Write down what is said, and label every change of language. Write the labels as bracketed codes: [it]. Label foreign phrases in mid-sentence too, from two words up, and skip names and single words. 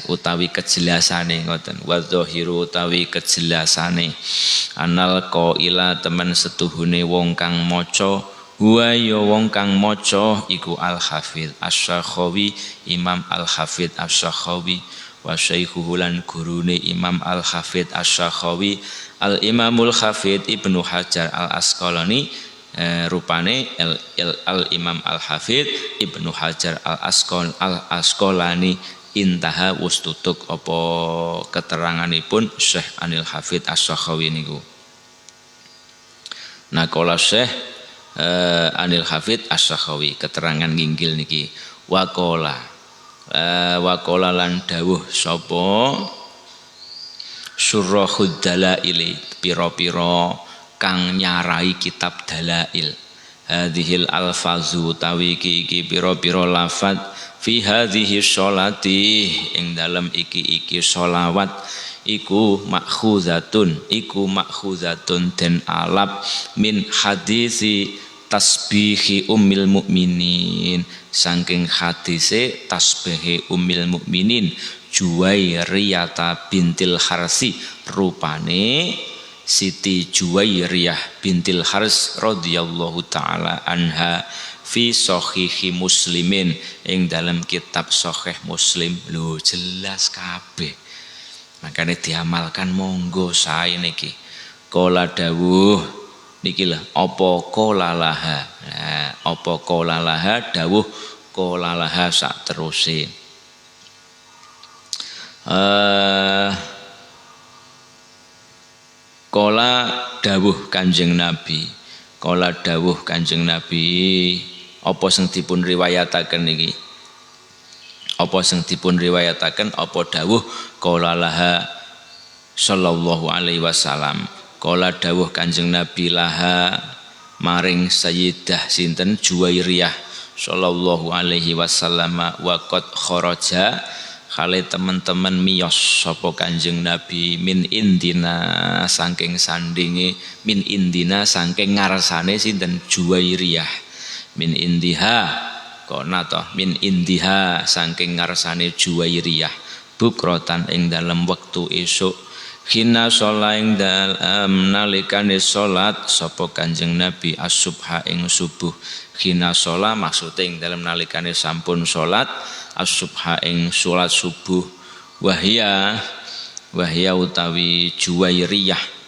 [jv] utawi kejelasane ngoten wadzahiru utawi kejelasane [ar] أن القائل [jv] temen setuhune wong kang maca huwa ya wong kang maca iku al-hafidz asy-Syakhawi Imam al-Hafidz asy-Syakhawi [ar] وشيخه [jv] lan gurune Imam al-Hafidz asy-Syakhawi al-Imamul Hafidz Ibnu Hajar al-Asqalani rupane al-Imam al-Hafidz Ibnu Hajar al-Asqalani intaha wus tutuk apa keteranganipun Syekh Anil Hafidz asy-Syakhawi niku. Naqala Syekh Anil Hafidz asy-Syakhawi keterangan nginggil niki waqala lan dawuh sapa Syurahud Dalail pira-pira kang nyarai kitab dalail [ar] هذه الألفاظ [jv] tawi iki pira-pira lafaz [ar] في هذه الصلاة [jv] ing dalem iki sholawat iku makhuzatun den alap [ar] من حديث تسبيح أم المؤمنين [jv] saking hadise [ar] تسبيح أم المؤمنين [jv] Juwairiyah bintil Harsi rupane Siti Juwairiyah bintil Hars [ar] رضي الله تعالى عنها في صحيح مسلم [jv] ing dalam kitab Sahih Muslim lho jelas kabeh makanya diamalkan monggo sae niki qala dawuh niki lho apa [ar] قال لها [jv] apa [ar] قال لها [jv] dawuh [ar] قال لها [jv] sak teruse Kola dawuh Kanjeng Nabi Kola dawuh Kanjeng Nabi apa sing dipun riwayataken niki apa sing dipun riwayataken apa dawuh [ar] قال لها صلى الله عليه وسلم [jv] kola dawuh Kanjeng Nabi laha maring Sayyidah sinten Juwairiyah [ar] صلى الله عليه وسلم وقد خرج [jv] kali teman-teman miyos sapa Kanjeng Nabi [ar] من عندنا [jv] saking sandinge [ar] من عندنا [jv] saking ngarsane sinten Juwairiyah [ar] من عندها [jv] kona toh [ar] من عندها [jv] saking ngarsane Juwairiyah bukrotan ing dalam wektu esuk [ar] حين صلاة [jv] ing dalam nalikane sholat sapa Kanjeng Nabi as-subha ing subuh [ar] حين صلاة [jv] maksudnya ing dalam nalikane sampun sholat as-subha ing sholat subuh wahya utawi Juwairiyah